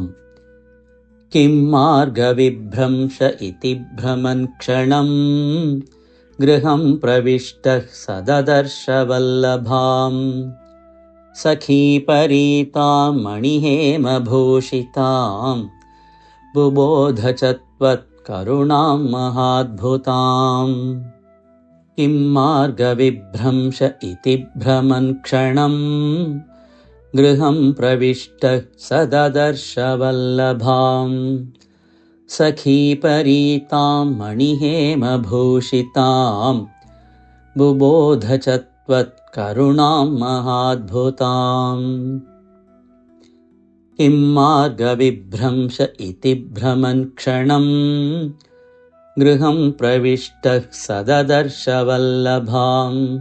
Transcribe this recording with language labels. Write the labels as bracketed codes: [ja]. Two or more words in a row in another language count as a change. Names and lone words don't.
[sa] കിം മാർഗ വിഭ്രംശ ഇതി ഭ്രമൻ ക്ഷണം. ഗൃഹം പ്രവിഷ്ടഃ സ ദദർശ വല്ലഭാം. സഖി പരീതാം മണിഹേമഭൂഷിതാം. ബുബോധ ച ത്വത്കരുണാം त्वत्करुणां महाद्भुताम् किं मार्गविभ्रंश इति भ्रमन् क्षणम् गृहं प्रविष्टः सददर्श वल्लभाम् सखीपरीतां मणिहेमभूषितां बुबोध च त्वत्करुणां महाद्भुताम् किं मार्गविभ्रंश इति भ्रमन् क्षणम् गृहं प्रविष्टः सददर्श वल्लभाम्